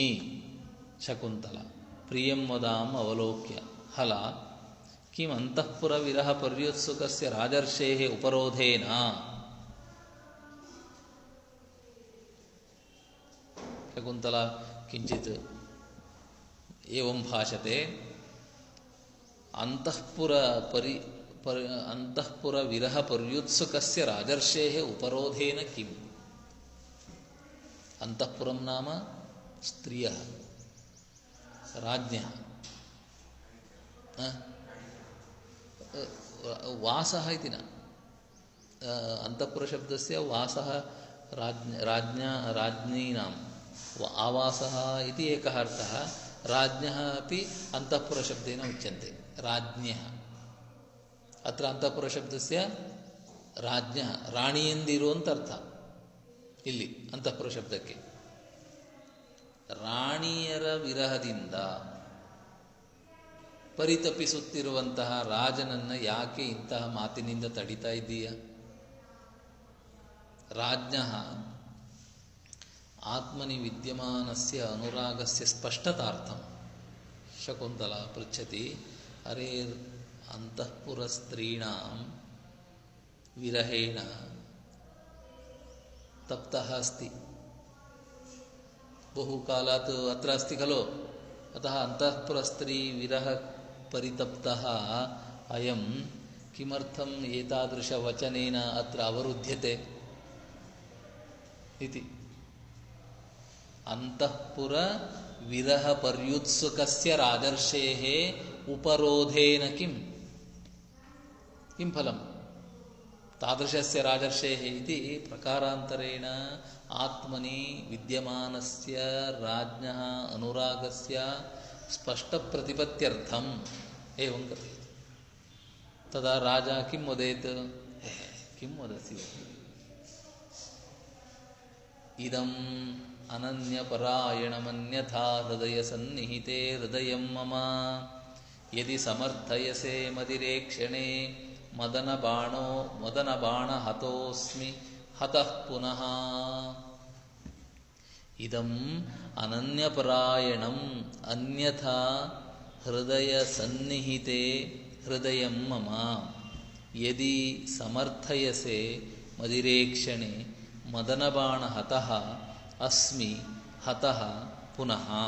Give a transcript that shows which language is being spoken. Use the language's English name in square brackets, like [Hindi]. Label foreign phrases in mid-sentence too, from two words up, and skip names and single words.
[Sanskrit] शकुन्तला प्रियं वदाम् अवलोक्य हला किम् अन्तःपुरविरहपर्युत्सुकस्य राजर्षेः उपरोधेन। शकुन्तला किञ्चित् एवं भाषते, ಅಂತಃಪುರ ವಿರಹ ಪರ್ಯುತ್ಸುಕಸ್ಯ ರಾಜರ್ಷೇಃ ಉಪರೋಧೇನ ಕಿಂ. ಅಂತಃಪುರಂ ನಾಮ ಸ್ತ್ರಿಯಃ राज्ञः वासः इति न. अन्तःपुरशब्दस्य वासः राज्ञीनां आवासः इति एकः अर्थः. राज्ञः अपि अन्तःपुरशब्देन उच्यन्ते. राज्ञः अत्र अन्तःपुरशब्दस्य राज्ञः [Kannada] ರಾಣಿಯಂದಿರು ಅಂತ ಅರ್ಥ ಇಲ್ಲಿ ಅಂತಃಪುರಶಬ್ದಕ್ಕೆ. ರಾಣಿಯರ ವಿರಹದಿಂದ ಪರಿತಪಿಸುತ್ತಿರುವಂತಹ ರಾಜನನ್ನು ಯಾಕೆ ಇಂತಹ ಮಾತಿನಿಂದ ತಡಿತಾ ಇದ್ದೀಯ? [Sanskrit] ರಾಜ್ಞಃ ಆತ್ಮನಿ ವಿದ್ಯಮಾನಸ್ಯ ಅನುರಾಗಸ್ಯ ಸ್ಪಷ್ಟತಾರ್ಥಂ ಶಕುಂತಲಾ ಪೃಚ್ಛತಿ ಅರೇ ಅಂತಃಪುರ ಸ್ತ್ರೀಣಾಂ ವಿರಹೇಣ ತಪ್ತಃ ಅಸ್ತಿ ಬಹುಕಾಲಾತ್ ಅತ್ರ ಅಸ್ತಿ ಖಲು ಅತಃ ಅಂತಃಪುರಸ್ತ್ರೀ ವಿರಹ ಪರಿತಪ್ತಃ ಅಯಂ ಕಿಮರ್ಥಂ ಏತಾದೃಶ ವಚನೇನ ಅತ್ರ ಅವರುದ್ಧ್ಯತೆ ಇತಿ. ಅಂತಃಪುರ ವಿರಹ ಪರ್ಯುತ್ಸುಕಸ್ಯ ರಾಜರ್ಷೇಃ ಉಪರೋಧೇನ ಕಿಂ ಫಲಂ ತಾದೃಶಸ್ಯ ರಾಜರ್ಷೇಃ ಇತಿ ಪ್ರಕಾರಾಂತರೇಣ ಆತ್ಮನಿ ವಿದ್ಯಮಾನಸ್ಯ ರಾಜ್ಞಃ ಅನುರಾಗಸ್ಯ ಸ್ಪಷ್ಟಪ್ರತಿಪತ್ಯರ್ಥಂ ಏವಂ ಕಥಯತಿ. ತದಾ ರಾಜ ಕಿಂ ವದೇತ್? ಕಿಂ ವದಸಿ? ಇದಂ ಅನನ್ಯಪರಾಯಣಮನ್ಯಥಾ ಹೃದಯ ಸನ್ನಿಹಿತೆ ಹೃದಯಂ ಮಮ ಯದಿ ಸಮರ್ಥಯಸೆ ಮದಿರೇಕ್ಷಣೆ ಮದನ ಬಾಣ ಹತೋಸ್ಮಿ ಹತಃ ಪುನಃ. ಇದಂ ಅನನ್ಯಪರಾಯಣಂ ಅನ್ಯಥಾ ಹೃದಯ ಸನ್ನಿಹಿತೆ ಹೃದಯಂ ಮಮ ಯದಿ ಸಮರ್ಥಯಸೆ ಮದಿರೇಕ್ಷಣೆ ಮದನಬಾಣ ಹತಃ ಅಸ್ಮಿ ಹತಃ ಪುನಃ.